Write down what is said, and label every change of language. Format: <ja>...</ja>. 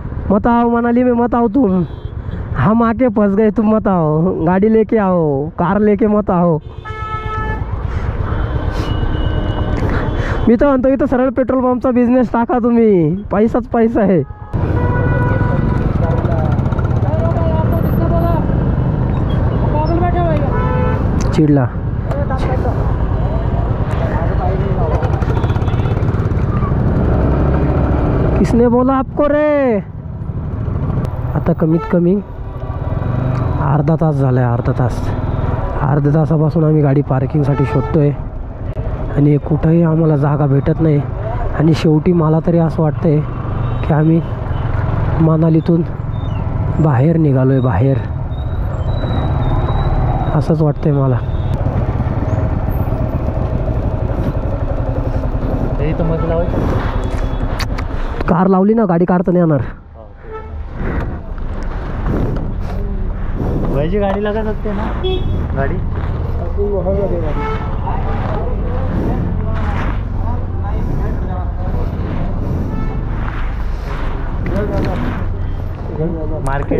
<hi>मत आओ मनाली में, मत आओ तुम, हम आके फंस गए, तुम मत आओ, गाड़ी लेके आओ, कार लेके मत आओ.</hi> <mr>मी तर म्हणतो इथं सरळ पेट्रोल पंपचा बिझनेस टाका तुम्ही, पैसाच पैसा आहे. चिडला.</mr> <hi>किसने बोला आपको रे.</hi> <mr>आता कमीत कमी अर्धा तास झालाय, अर्ध्या तासापासून आम्ही गाडी पार्किंगसाठी शोधतोय आणि कुठंही आम्हाला जागा भेटत नाही. आणि शेवटी मला तरी असं वाटतंय की आम्ही मनालीतून बाहेर निघालोय, बाहेर असंच वाटतंय मला. इथं मध्ये लावायचं. कार लावली ना, गाडी काढता नाही येणार.</mr> <hi>वैजी गाड़ी लगा सकते हैं ना, गाड़ी मार्केट.</hi>